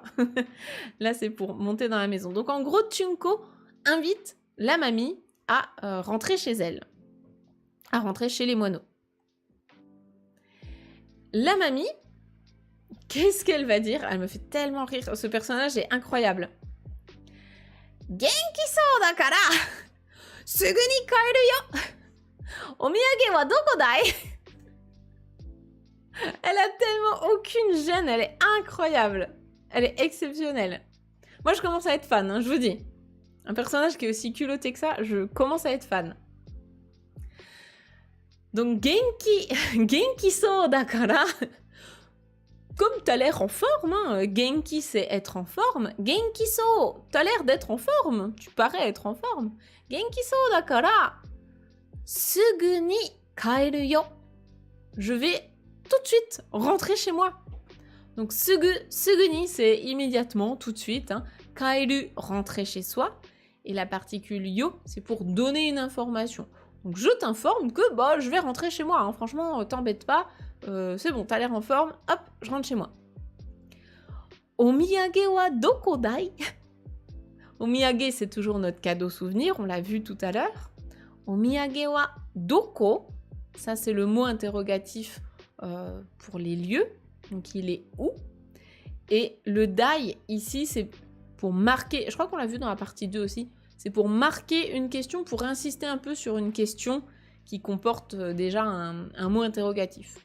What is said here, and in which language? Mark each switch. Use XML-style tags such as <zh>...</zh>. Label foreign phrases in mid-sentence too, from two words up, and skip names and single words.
<fr>Là, c'est pour monter dans la maison. Donc en gros, Tsunko invite la mamie à rentrer chez elle, à rentrer chez les moineaux. La mamie, qu'est-ce qu'elle va dire? Elle me fait tellement rire. Ce personnage est incroyable.</fr> <ja>元気そうだから、すぐに帰るよ. お土産はどこだい?</ja> <fr>Elle a tellement aucune gêne, elle est incroyable. Elle est exceptionnelle. Moi, je commence à être fan, hein, je vous dis. Un personnage qui est aussi culotté que ça, je commence à être fan. Donc,</fr> <ja>元気そうだから.</ja> <fr>Comme t'as l'air en forme, hein. Genki c'est être en forme.</fr> <ja>元気そう,</ja> <fr>t'as l'air d'être en forme. Tu parais être en forme.</fr> <ja>元気そうだから。すぐに帰るよ.</ja> <fr>Je vais tout de suite rentrer chez moi. Donc suguni c'est immédiatement, tout de suite. Hein. Kaeru, rentrer chez soi. Et la particule yo, c'est pour donner une information. Donc je t'informe que bah, je vais rentrer chez moi. Hein. Franchement, t'embête pas. C'est bon, t'as l'air en forme. Hop, je rentre chez moi.</fr> <ja>お土産はどこだい?</ja> <fr>Omiyage, c'est toujours notre cadeau souvenir. On l'a vu tout à l'heure.</fr> <ja>お土産はどこ?</ja> <fr>Ça, c'est le mot interrogatif pour les lieux. Donc, il est où? Et le dai, ici, c'est pour marquer... Je crois qu'on l'a vu dans la partie 2 aussi. C'est pour marquer une question, pour insister un peu sur une question qui comporte déjà un mot interrogatif.</fr>